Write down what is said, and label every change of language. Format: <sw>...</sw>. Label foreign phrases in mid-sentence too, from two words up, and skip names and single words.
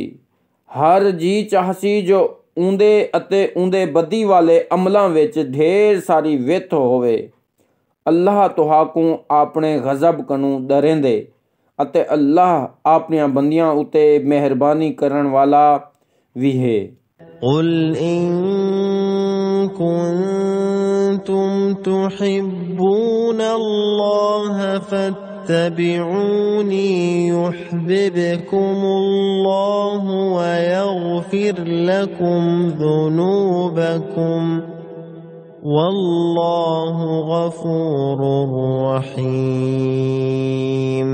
<skr>ہر جی چاہسی جو اوندے اتے اوندے بدی والے عملاں وچ ڈھیر ساری وتھ ہووے. اللہ تہاکوں اپنے غضب کنوں ڈریندے اتے اللہ اپنیاں بندیاں اتے مہربانی کرن والا بھی ہے.</skr> <ar>قل إن كنتم تحبون الله فاتبعوني يحببكم الله ويغفر لكم ذنوبكم والله غفور رحيم.</ar>